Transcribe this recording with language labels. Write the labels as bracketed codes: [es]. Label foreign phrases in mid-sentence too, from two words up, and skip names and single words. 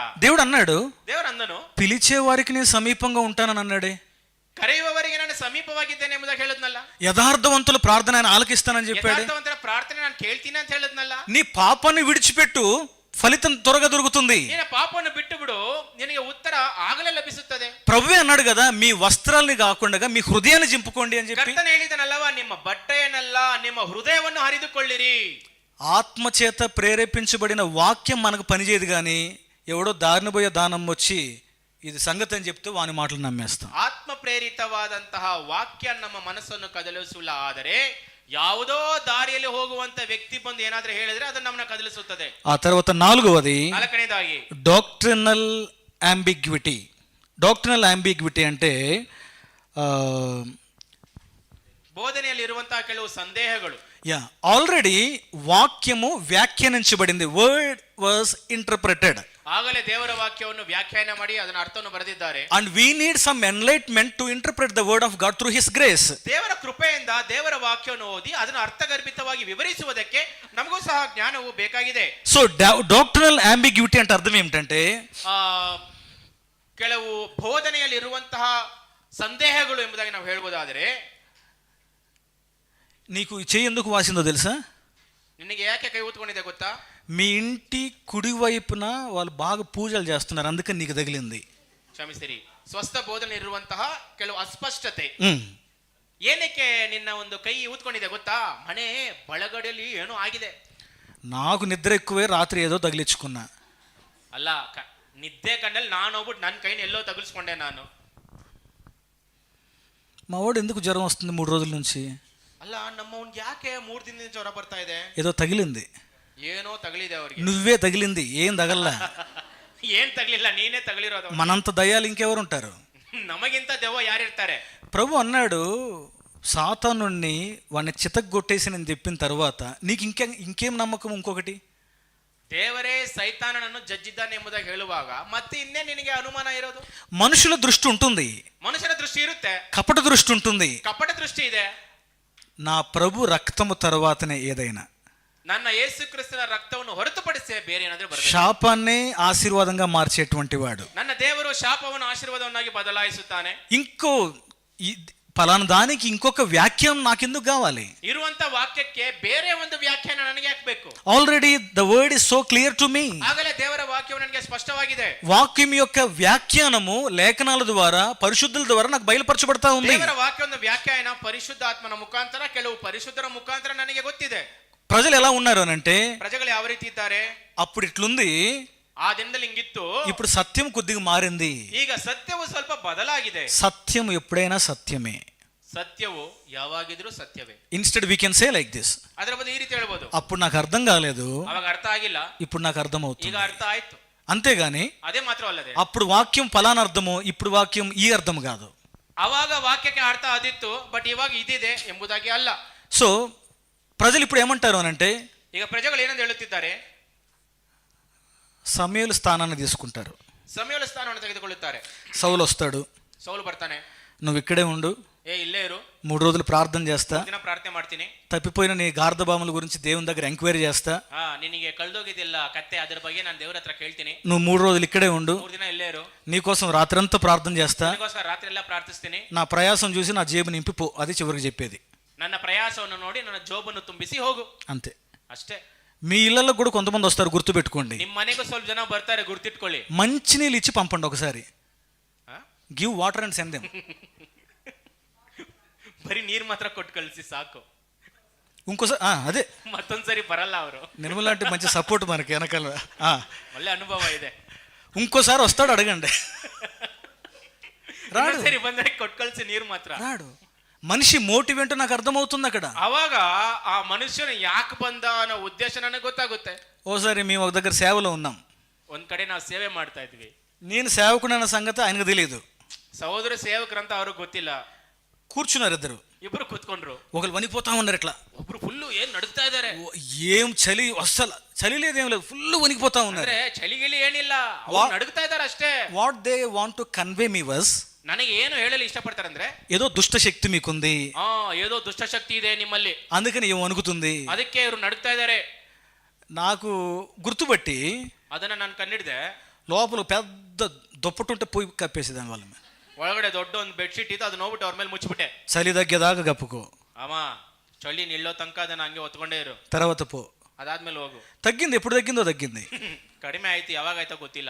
[te] దేవుడు అన్నాడు, [kn] ದೇವ್ರು ಅಂದನು, [te] పిలిచే వారికి నేను సమీపంగా ఉంటానని అన్నాడే. [kn] ಕರೆಯುವವರಿಗೆ ನಾನು ಸಮೀಪವಾಗಿದ್ದೇನೆ ಎಂಬುದಾಗಿ ಹೇಳದ್ನಲ್ಲ. [te] యథార్థవంతుల ప్రార్థన ఆయన ఆలకిస్తానని చెప్పాడు. [kn] ಯಥಾರ್ಥವಂತರ ಪ್ರಾರ್ಥನೆ ನಾನು ಕೇಳ್ತೀನಿ ಅಂತ ಹೇಳದ್ನಲ್ಲ. [te] నీ పాపాన్ని విడిచిపెట్టు, ఫలితం త్వరగా దొరుకుతుంది. [kn] ನಿನ್ನ ಪಾಪವನ್ನು ಬಿಟ್ಟು ಬಿಡು, ನಿನಗೆ ಉತ್ತರ ಆಗಲೇ ಲಭಿಸುತ್ತದೆ. [te] ప్రభువే అన్నాడు కదా, మీ వస్త్రాల్ని కాకుండా మీ హృదయాన్ని జింపుకోండి అని చెప్పి. [kn] ಕರ್ತನು ಹೇಳಿದನಲ್ಲವಾ, ನಿಮ್ಮ ಬಟ್ಟೆಯನ್ನಲ್ಲ ನಿಮ್ಮ ಹೃದಯವನ್ನು ಹರಿದುಕೊಳ್ಳಿರಿ. [te] ఆత్మచేత ప్రేరేపించబడిన వాక్యం మనకు పనిచేయదు కానీ ఎవడో దారిన పోయే దానం వచ్చి ఇది సంగతి అని చెప్తే వాని మాటలు నమ్మేస్తాం. [kn] ಆತ್ಮ ಪ್ರೇರಿತವಾದಂತಹ ವಾಕ್ಯ ನಮ್ಮ ಮನಸ್ಸನ್ನು ಕದಲಿಸಲ್ಲ. ಆದರೆ ಯಾವುದೋ ದಾರಿಯಲ್ಲಿ ಹೋಗುವಂತ ವ್ಯಕ್ತಿ ಬಂದು ಏನಾದ್ರೂ ಹೇಳಿದ್ರೆ ಅದನ್ನ ನಮ್ಮನ್ನ ಕದಲಿಸುತ್ತದೆ. [te] ఆ తర్వాత 4వది [kn] ನಾಲ್ಕನೇದಾಗಿ [en] doctrinal ambiguity. doctrinal ambiguity అంటే [kn] ಬೋಧನೆಯಲ್ಲಿ ಇರುವಂತಹ ಕೆಲವು ಸಂದೇಹಗಳು. [te] ఆల్రెడీ వాక్యము వ్యాఖ్యానించబడింది, [en] word was interpreted. [kn] ಆಗಲೇ ದೇವರ ವಾಕ್ಯವನ್ನು ವ್ಯಾಖ್ಯಾನ ಮಾಡಿ ಅದರ ಅರ್ಥವನ್ನು ಬರೆದಿದ್ದಾರೆ. [en] and we need some enlightenment to interpret the word of God through his grace. [kn] ದೇವರ ಕೃಪೆಯಿಂದ ದೇವರ ವಾಕ್ಯವನ್ನು ಓದಿ ಅದನ್ನು ಅರ್ಥಗರ್ಭಿತವಾಗಿ ವಿವರಿಸುವುದಕ್ಕೆ ನಮಗೂ ಸಹ ಜ್ಞಾನವು ಬೇಕಾಗಿದೆ. [te] సో [en] doctrinal ambiguity [te] అంటే అర్థం ఏమిటంటే [kn] ಕೆಲವು ಬೋಧನೆಯಲ್ಲಿ ಇರುವಂತಹ ಸಂದೇಹಗಳು ಎಂಬುದಾಗಿ ನಾವು ಹೇಳಬಹುದಾದರೆ, [te] నీకు చెయ్యి ఎందుకు వాసిందో తెలుసా? [kn] ನಿನಗೆ ಯಾಕೆ ಕೈ ಊತ್ಕೊಂಡಿದೆ ಗೊತ್ತಾ? [te] మీ ఇంటి కుడి వైపున వాళ్ళు బాగా పూజలు చేస్తున్నారు, అందుకని నీకు తగిలింది. [kn] ಕ್ಷಮಿಸಿರಿ. ಸ್ವಸ್ಥ ಬೋಧನೆ ಇರುವಂತಹ ಕೆಲವು ಅಸ್ಪಷ್ಟತೆ. ಏನಕ್ಕೆ ನಿನ್ನ ಒಂದು ಕೈ ಊತ್ಕೊಂಡಿದೆ ಗೊತ್ತಾ? ಮನೆ ಬಳಗಡೆಯಲ್ಲಿ ಏನೋ ಆಗಿದೆ. [te] నాకు నిద్ర ఎక్కువే రాత్రి ఏదో తగిలించుకున్నా. [kn] ಅಲ್ಲ, ನಿದ್ದೆ ಕಂಡಲ್ಲಿ ನಾನು ಹೋಗ್ಬಿಟ್ಟು ನನ್ನ ಕೈನ ಎಲ್ಲೋ ತಗುಲ್ಸ್ಕೊಂಡೆ ನಾನು. [te] మా వాడు ఎందుకు జ్వరం వస్తుంది 3 రోజుల నుంచి? [kn] ಅಲ್ಲ, ನಮ್ಮವ್ನಿಗೆ ಯಾಕೆ 3 ದಿನದಿಂದ ಜ್ವರ ಬರ್ತಾ ಇದೆ? [te] ఏదో తగిలింది. [kn] ಏನೋ ತಗಲಿದೆ ಅವ್ರಿಗೆ. [te] నువ్వే తగిలింది, ఏం తగల్లా. [kn] ಏನ್ ತಗಲಿಲ್ಲ, ನೀನೇ ತಗಲಿರೋದು. [te] మనంత దయ్యాలు ఇంకెవరు ఉంటారు? [kn] ನಮಗಿಂತ ದೆವ್ವ ಯಾರಿರ್ತಾರೆ? [te] ప్రభు అన్నాడు, సాతానుణ్ణి వాడిని చితగ్గొట్టేసి నేను చెప్పిన తర్వాత నీకు ఇంకేం నమ్మకం? ఇంకొకటి, [kn] ದೇವರೇ ಸೈತಾನನನ್ನು ಜಜ್ಜಿದ್ದಾನೆ ಎಂಬುದಾಗಿ ಹೇಳುವಾಗ ಮತ್ತೆ ಇನ್ನೇ ನಿನಗೆ ಅನುಮಾನ ಇರೋದು? [te] మనుషుల దృష్టి ఉంటుంది, [kn] ಮನುಷ್ಯನ ದೃಷ್ಟಿ ಇರುತ್ತೆ, [te] కపట దృష్టి ఉంటుంది. [kn] ಕಪಟ ದೃಷ್ಟಿ ಇದೆ. [te] నా ప్రభు రక్తము తర్వాతనే ఏదైనా, [kn] ನನ್ನ ಯೇಸು ಕ್ರಿಸ್ತನ ರಕ್ತವನ್ನು ಹೊರತುಪಡಿಸಿ ಬೇರೆ ಏನಾದರೂ ಬರಬೇಕು. [te] శాపాన్నే ఆశీర్వాదంగా మార్చేటువంటి వాడు. [kn] ನನ್ನ ದೇವರು ಶಾಪವನ್ನು ಆಶೀರ್ವಾದವನ್ನಾಗಿ ಬದಲಾಯಿಸುತ್ತಾನೆ. [te] ఇంకో పలానా దానికి ఇంకొక వ్యాఖ్యానం నాకెందుకు కావాలి? [kn] ಇರುವಂತ ವಾಕ್ಯಕ್ಕೆ ಬೇರೆ ಒಂದು ವ್ಯಾಖ್ಯಾನ ನನಗೆ ಯಾಕೆ ಬೇಕು? [en] already the word is so clear to me. [kn] ಆಗಲೇ ದೇವರ ವಾಕ್ಯವು ನನಗೆ ಸ್ಪಷ್ಟವಾಗಿದೆ. [te] వాక్యం యొక్క వ్యాఖ్యానము లేఖనాల ద్వారా, పరిశుద్ధుల ద్వారా నాకు బయలుపరచబడతా ఉంది. [kn] ದೇವರ ವಾಕ್ಯದ ವ್ಯಾಖ್ಯಾನ ಪರಿಶುದ್ಧಾತ್ಮನ ಮುಖಾಂತರ, ಕೆಲವು ಪರಿಶುದ್ಧರ ಮುಖಾಂತರ ನನಗೆ ಗೊತ್ತಿದೆ. [te] ప్రజలు ఎలా ఉన్నారు అని అంటే, [kn] ಪ್ರಜೆಗಳು ಯಾವ ರೀತಿ ಇದ್ದಾರೆ? [te] అప్పుడు ఇట్లుంది, [kn] ಆ ದಿನದಲ್ಲಿ ಹಿಂಗಿತ್ತು, [te] ఇప్పుడు సత్యం కొద్దిగా మారింది. [kn] ಈಗ సత్ಯವು ಸ್ವಲ್ಪ ಬದಲಾಗಿದೆ. [te] సత్యం ఎప్పుడైనా సత్యమే. [kn] సత్యವು ಯಾವಾಗಿದ್ರೂ ಸತ್ಯವೇ. [en] instead we can say like this, [kn] ಅದರ ಬದಲು ಈ ರೀತಿ ಹೇಳ್ಬೋದು, [te] అప్పుడు నాకు అర్థం కాలేదు, [kn] ಅವಾಗ ಅರ್ಥ ಆಗಿಲ್ಲ, [te] ఇప్పుడు నాకు అర్థం [kn] ಈಗ [te] అవుతుంది. [kn] ಅರ್ಥ ಆಯ್ತು. [te] అంతేగాని [kn] ಅದೇ ಮಾತ್ರವಲ್ಲದೆ [te] అప్పుడు వాక్యం ఫలానా అర్థము, ఇప్పుడు వాక్యం ఈ అర్థం కాదు. [kn] ಅವಾಗ ವಾಕ್ಯಕ್ಕೆ ಅರ್ಥ ಆದಿತ್ತು, ಬಟ್ ಇವಾಗ ಇದಿದೆ ಎಂಬುದಾಗಿ ಅಲ್ಲ. [te] సో ప్రజలు ఇప్పుడు ఏమంటారు అని అంటే, [kn] ಈಗ ಪ್ರಜೆಗಳು ಏನಂತ ಹೇಳುತ್ತಿದ್ದಾರೆ? [te] సమూయేలు స్థానాన్ని తీసుకుంటారు. [kn] ಸಮಯದ ಸ್ಥಾನವನ್ನು ತೆಗೆದುಕೊಳ್ಳುತ್ತಾರೆ. [te] సౌలు వస్తాడు, [kn] ಸೌಲು ಬರ್ತಾನೆ, [te] నువ్వు ఇక్కడే ఉండు, [kn] ಇಲ್ಲೇ ಇರು, [te] 3 రోజులు ప్రార్థన చేస్తా, [kn] ದಿನ ಪ್ರಾರ್ಥನೆ ಮಾಡ್ತೀನಿ, [te] తప్పిపోయిన నీ గార్ధబాముల గురించి దేవుని దగ్గర ఎంక్వైరీ చేస్తా, [kn] ನಿನಗೆ ಕಳ್ದೋಗಿದ್ದಿಲ್ಲ ಕತ್ತೆ, ಅದ್ರ ಬಗ್ಗೆ ನಾನು ದೇವರ ಹತ್ರ ಕೇಳ್ತೀನಿ, [te] నువ్వు 3 రోజులు ఇక్కడే ఉండు, [kn] 3 ದಿನ ಇಲ್ಲೇ ಇರು, [te] నీకోసం రాత్రంతా ప్రార్థన చేస్తా, [kn] ನಿನಗೋಸ್ಕರ ರಾತ್ರಿ ಎಲ್ಲ ಪ್ರಾರ್ಥಿಸ್ತೀನಿ, [te] నా ప్రయాసం చూసి నా జేబు నింపిపో, అది చివరికి చెప్పేది. [kn] ನನ್ನ ಪ್ರಯಾಸವನ್ನು ನೋಡಿ ನನ್ನ ಜೋಬನ್ನು ತುಂಬಿಸಿ ಹೋಗು, [te] అంతే. [kn] ಅಷ್ಟೇ. [te] మీ ఇళ్లలో కూడా కొంతమంది వస్తారు, గుర్తు పెట్టుకోండి. [kn] ನಿಮ್ಮ ಮನೆಗೂ ಸ್ವಲ್ಪ ಜನ ಬರ್ತಾರೆ, ಗುರ್ತಿಟ್ಕೊಳ್ಳಿ. [te] మంచినీళ్ళు ఇచ్చి పంపండి ఒకసారి. [en] give water and send them. [kn] ಬರೀ ನೀರ್ ಮಾತ್ರ ಕೊಟ್ಟು ಕಳಿಸಿ ಸಾಕು, [te] ఇంకోసారి అదే [kn] ಮತ್ತೊಂದ್ಸರಿ ಬರಲ್ಲ ಅವರು. [te] నిర్మల లాంటి మంచి సపోర్ట్ మనకి వెనకాల. [kn] ಒಳ್ಳೆ ಅನುಭವ ಇದೆ. [te] ఇంకోసారి వస్తాడు, అడగండి. రాడు, [kn] ಸರಿ ಬಂದ್ರೆ ಕೊಟ್ಟು ಕಳಿಸಿ ನೀರು ಮಾತ್ರ. [te] రాడు. మనిషి మోటివ్ ఏంటో నాకు అర్థమవుతుంది అక్కడ. [kn] ಅವಾಗ ಆ ಮನುಷ್ಯನು ಯಾಕೆ ಬಂದ ಅನ್ನೋ ಉದ್ದೇಶ ನನಗೆ ಗೊತ್ತಾಗುತ್ತೆ. [te] ఓసారి మేము ఒక దగ్గర సేవలో ఉన్నాం, [kn] ಒಂದ್ ಕಡೆ ನಾವು ಸೇವೆ ಮಾಡ್ತಾ ಇದ್ವಿ. [te] నేను సేవకుడు అన్న సంగతి ఆయనకు తెలియదు. [kn] సహోదర సేవಕರಂತ ಅವ್ರಿಗೆ ಗೊತ್ತಿಲ್ಲ. [te] కూర్చున్నారు ఇద్దరు, [kn] ಇಬ್ರು ಕೂತ್ಕೊಂಡ್ರು. [te] ఒకరు వణిపోతా ఉన్నారు ఇట్లా, [kn] ಒಬ್ರು ಫುಲ್ಲು ಏನ್ ನಡುಗ್ತಾ ಇದಾರೆ. [te] ఏం చలి, అస్సలు చలి లేదేం లేదు, ఫుల్ వణికిపోతా ఉన్నారు. [kn] ಅಂದ್ರೆ ಚಳಿಗಿಳಿ ಏನಿಲ್ಲ, ಅವ್ರು ನಡುಗ್ತಾ ಇದಾರೆ ಅಷ್ಟೇ. [en] what they want to convey me was, [kn] ನನಗೆ ಏನು ಹೇಳಲು ಇಷ್ಟಪಡ್ತಾರೆ ಅಂದ್ರೆ, [te] ఏదో దుష్ట శక్తి మీకుంది, [kn] ఏదో దుష్టಶಕ್ತಿ ಇದೆ ನಿಮ್ಮಲ್ಲಿ, [te] అందుకని ఏం వణుకుతుంది, [kn] ಅದಕ್ಕೆ ಇವರು ನಡುಗ್ತಾ ಇದಾರೆ. [te] నాకు గుర్తుపట్టి [kn] ಅದನ್ನ ನಾನು ಕಂಡಿಡ್ದೆ. [te] లోపల పెద్ద దుప్పటుంటే పోయి కప్పేసి దాని వాళ్ళ మీద, [kn] ಒಳಗಡೆ ದೊಡ್ಡ ಒಂದು ಬೆಡ್ಶೀಟ್ ಇತ್ತು, ಅದು ನೋಡ್ಬಿಟ್ಟು ಅವ್ರ ಮೇಲೆ ಮುಚ್ಚಿಬಿಟ್ಟೆ. [te] చలి తగ్గేదాకా కప్పుకో, [kn] ಅಮ್ಮ ಚಳಿ ನಿಲ್ಲೋ ತನಕ ಅದನ್ನ ಹಂಗೆ ಒತ್ಕೊಂಡೇ ಇರು, [te] తర్వాత పో. [kn] ಅದಾದ್ಮೇಲೆ ಹೋಗು. [te] తగ్గింది, ఎప్పుడు తగ్గిందో తగ్గింది. [kn] ಕಡಿಮೆ ಆಯ್ತು, ಯಾವಾಗ ಆಯ್ತೋ ಗೊತ್ತಿಲ್ಲ.